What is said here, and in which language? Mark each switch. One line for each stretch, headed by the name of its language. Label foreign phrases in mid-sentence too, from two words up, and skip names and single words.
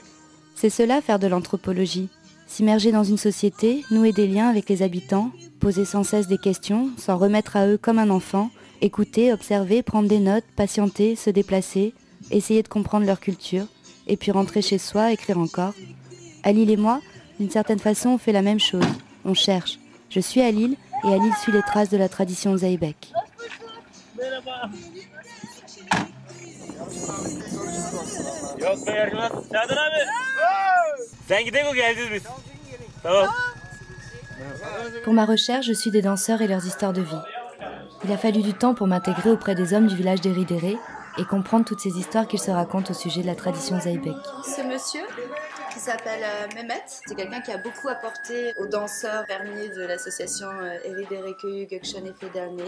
French: C'est cela faire de l'anthropologie. S'immerger dans une société, nouer des liens avec les habitants, poser sans cesse des questions, s'en remettre à eux comme un enfant, écouter, observer, prendre des notes, patienter, se déplacer, essayer de comprendre leur culture, et puis rentrer chez soi, écrire encore. Halil et moi, d'une certaine façon, on fait la même chose. On cherche. Je suis Halil, et Halil suit les traces de la tradition Zeybek.
Turkish: Yok be yargılar. Serdar abi. Sen gidelim geleceğiz biz. Tamam.
French: Pour ma recherche, je suis des danseurs et leurs histoires de vie. Il a fallu du temps pour m'intégrer auprès des hommes du village d'Eridere et comprendre toutes ces histoires qu'ils se racontent au sujet de la tradition Zeybek. Ce monsieur qui s'appelle Mehmet, c'est quelqu'un qui a beaucoup apporté aux danseurs fermiers de l'association Eridere Köyü Gökşen Efe Derneği.